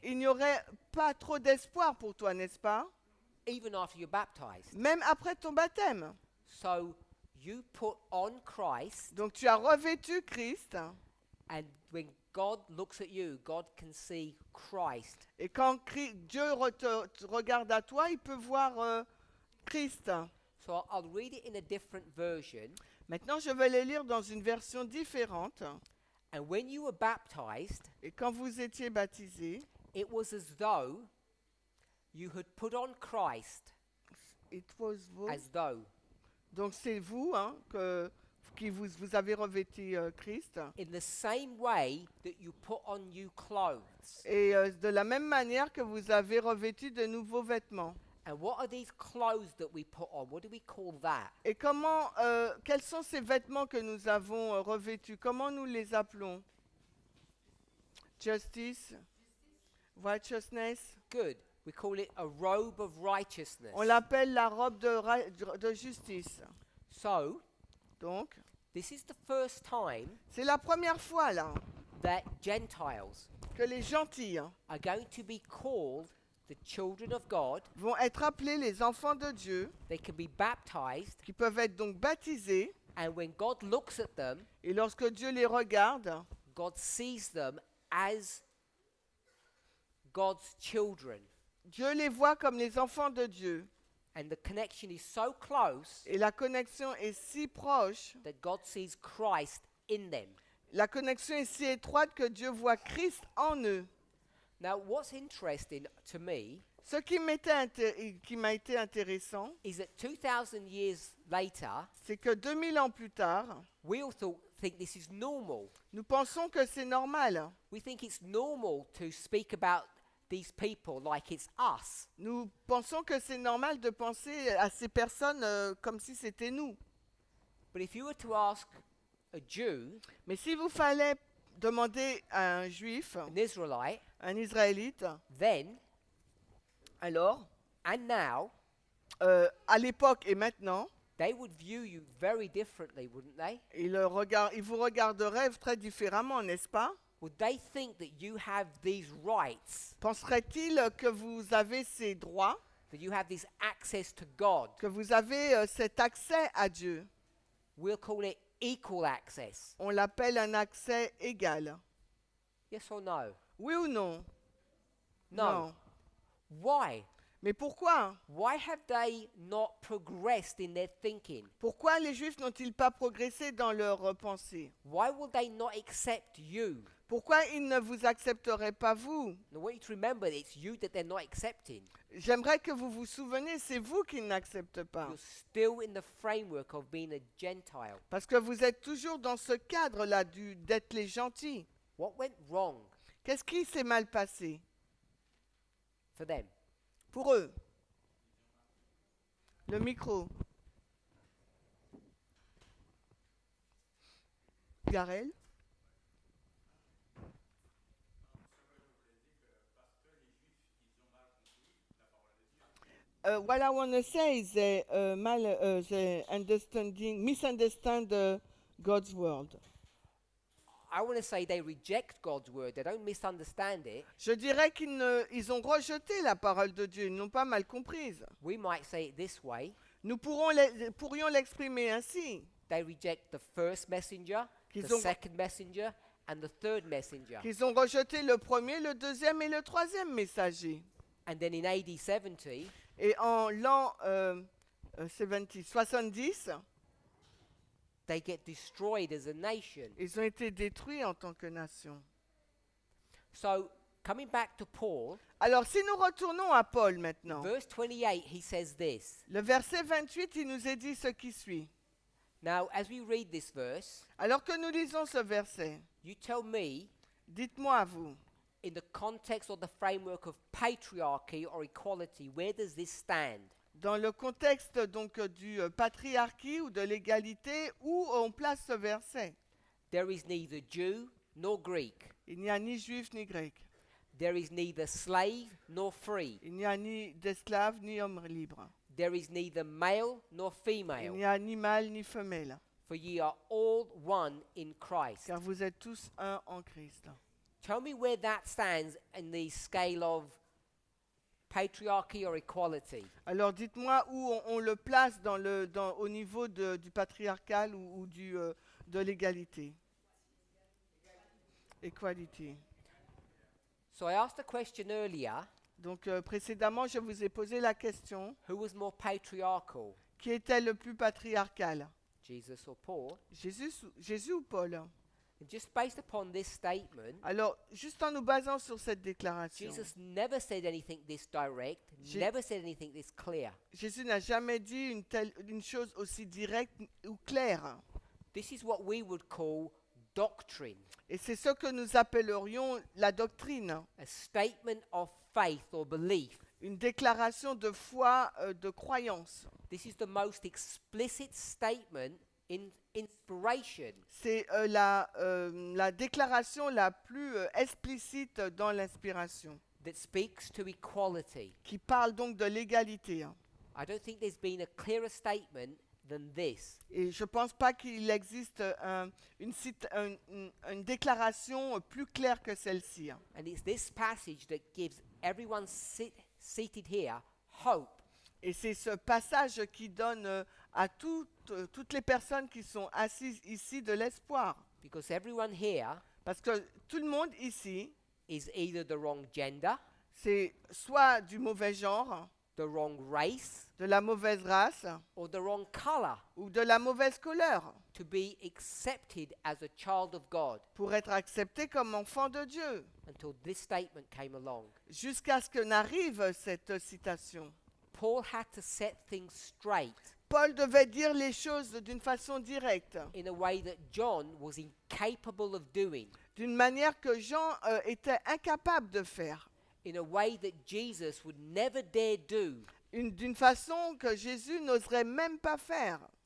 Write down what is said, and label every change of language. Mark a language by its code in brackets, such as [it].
[fr] il n'y aurait pas trop d'espoir pour toi, n'est-ce pas? [en] Even after you're baptized. [fr] Même après ton baptême. [en] So you put on Christ, [fr] Donc tu as revêtu Christ, [en] and when God looks at you, God can see Christ. [fr] et quand Dieu te regarde à toi, il peut voir Christ. [en] So I'll read it in a different version. [fr] Maintenant, je vais le lire dans une version différente. [en] And when you were baptized, [fr] Et quand vous étiez baptisés, [en] it was as though you had put on Christ, it was [fr] vous. [en] as though. [fr] Donc c'est vous qui vous avez revêtu Christ. [en] In the same way that you put on new clothes. [fr] Et de la même manière que vous avez revêtu de nouveaux vêtements. [en] And what are these clothes that we put on? What do we call that? [fr] Et quels sont ces vêtements que nous avons revêtus? Comment nous les appelons? [en] Justice, righteousness. Good. We call it a robe of righteousness. [fr] On l'appelle la robe de justice. [en] So, [fr] Donc, [en] this is the first time [fr] c'est la première fois là [en] that Gentiles [fr] que les gentils [en] are going to be called the children of God. [fr] vont être appelés les enfants de Dieu, [en] They can be baptized, [fr] qui peuvent être donc baptisés. [en] and when God looks at them, [fr] Et lorsque Dieu les regarde, [en] God sees them as God's children. [fr] Dieu les voit comme les enfants de Dieu. [en] And the connection is so close [fr] Et la connexion est si proche, [en] that God sees Christ in them. [fr] la connexion est si étroite que Dieu voit Christ en eux. [en] Now, what's interesting to me [fr] Ce qui m'a été intéressant, [en] is that 2,000 years later, [fr] c'est que 2000 ans plus tard, [en] we all think this is normal. [fr] nous pensons que c'est normal. [en] We think it's normal to speak about these people like it's us. [fr] Nous pensons que c'est normal de penser à ces personnes comme si c'était nous. [en] But if you were to ask a Jew, [fr] Mais si vous fallait demander à un juif, [en] an Israelite, [fr] un israélite, [en] then [fr] alors, [en] and now, [fr] à l'époque et maintenant, [en] they would view you very differently, wouldn't they? [fr] Ils vous regarderaient très différemment, n'est-ce pas? [en] Would they think that you have these rights, [fr] Penserait-il que vous avez ces droits, [en] that you have this access to God? [fr] que vous avez cet accès à Dieu? [en] We'll call it equal access. [fr] On l'appelle un accès égal. [en] Yes or no? [fr] Oui ou non? [en] No. Why? [fr] Mais pourquoi? [en] Why have they not progressed in their thinking? [fr] Pourquoi les Juifs n'ont-ils pas progressé dans leur pensée? [en] Why will they not accept you? [fr] Pourquoi ils ne vous accepteraient pas vous? [en] I want you to remember it's you that they're not accepting. [fr] J'aimerais que vous vous souveniez, c'est vous qui n'acceptez pas. [en] You're still in the framework of being a Gentile. [fr] Parce que vous êtes toujours dans ce cadre-là d'être les gentils. [en] What went wrong [fr] Qu'est-ce qui s'est mal passé [en] for them? [fr] pour eux? Le micro. Garel? [en] What I want to say is they misunderstand God's word. I want to say they reject God's word. They don't misunderstand it. [fr] Je dirais ils ont rejeté la parole de Dieu, ils n'ont pas mal comprise. [en] We might say it this way. [fr] Nous pourrions l'exprimer ainsi, [en] They reject the first messenger, [fr] Qu'ils [en] the [fr] ont- [en] second messenger, and the third messenger. [fr] qu'ils ont rejeté le premier, le deuxième et le troisième messager. [en] And then in AD 70, [fr] Et en l'an 70, [en] they get destroyed as a nation. [fr] ils ont été détruits en tant que nation. [en] So, coming back to Paul, [fr] Alors, si nous retournons à Paul maintenant, [en] verse 28, he says this. [fr] le verset 28, il nous est dit ce qui suit. [en] Now, as we read this verse, [fr] Alors que nous lisons ce verset, [en] you tell me, [fr] dites-moi à vous, [en] in the context or the framework of patriarchy or equality, where does this stand? [fr] dans le contexte donc du patriarcat ou de l'égalité, où on place ce verset? [en] There is neither Jew nor Greek. [fr] Il n'y a ni juif ni grec. [en] There is neither slave nor free. [fr] Il n'y a ni d'esclave ni homme libre. [en] There is neither male nor [fr] Il [en] female. [fr] n'y a ni mâle ni femelle. [en] For ye are all one in Christ. [fr] Car vous êtes tous un en Christ. [en] Tell me where that stands in the scale of patriarchy or equality. [fr] Alors dites-moi où on le place au niveau du patriarcal ou de l'égalité. [en] Equality. So I asked a question earlier, [fr] Donc précédemment, je vous ai posé la question, [en] who was more patriarchal, [fr] qui était le plus patriarcal? [en] Jesus or Paul? [fr] Jésus ou Paul? [en] And just based upon this statement, [fr] Alors, juste en nous basant sur cette déclaration, [en] Jesus never said anything this direct, Je- never said anything this clear. [fr] Jésus n'a jamais dit une chose aussi directe ou claire. [en] This is what we would call doctrine, [fr] Et c'est ce que nous appellerions la doctrine, [en] a statement of faith or belief. [fr] une déclaration de foi, de croyance. [en] This is the most explicit statement in inspiration. [fr] C'est la déclaration la plus explicite dans l'inspiration, [en] That speaks to equality. [fr] qui parle donc de l'égalité. [en] I don't think there's been a clearer statement than this. [fr] Et je ne pense pas qu'il existe une déclaration plus claire que celle-ci. [en] And it's this passage that gives everyone seated here hope. [fr] Et c'est ce passage qui donne à toutes les personnes qui sont assises ici de l'espoir. [en] Because everyone here [fr] Parce que tout le monde ici, [en] is either the wrong gender, [fr] c'est soit du mauvais genre, [en] the wrong race, [fr] de la mauvaise race [en] or the wrong color [fr] ou de la mauvaise couleur [en] to be accepted as a child of God [fr] pour être accepté comme enfant de Dieu. [en] until this statement came along. [fr] Jusqu'à ce que n'arrive cette citation. [en] Paul had to set things straight [fr] Paul devait dire les choses d'une façon directe, [en] in a way that John was incapable of doing, [fr] d'une manière que Jean était incapable de faire, [en] in a way that Jesus would never dare do. [fr] d'une façon que Jésus n'oserait même pas faire.